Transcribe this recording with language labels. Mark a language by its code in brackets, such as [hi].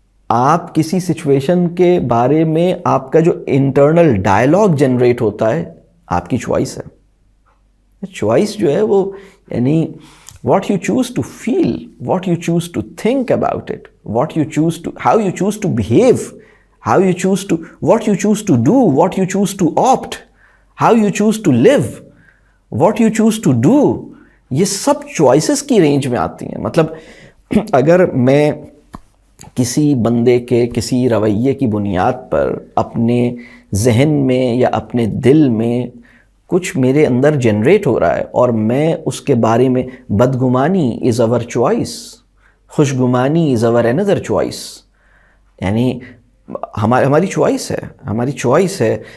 [ur] آپ کسی سچویشن کے بارے میں آپ کا جو انٹرنل ڈائلاگ جنریٹ ہوتا ہے، آپ کی چوائس ہے. چوائس جو ہے وہ یعنی [en] what you choose to feel, what you choose to think about it, how you choose to behave, what you choose to do, what you choose to opt, how you choose to live, what you choose to do. [ur] یہ سب choices کی range میں آتی ہیں. مطلب اگر میں کسی بندے کے کسی رویے کی بنیاد پر اپنے ذہن میں یا اپنے دل میں کچھ میرے اندر جنریٹ ہو رہا ہے اور میں اس کے بارے میں، بدگمانی از اور چوائس، خوشگمانی از اور another چوائس، یعنی ہماری چوائس ہے.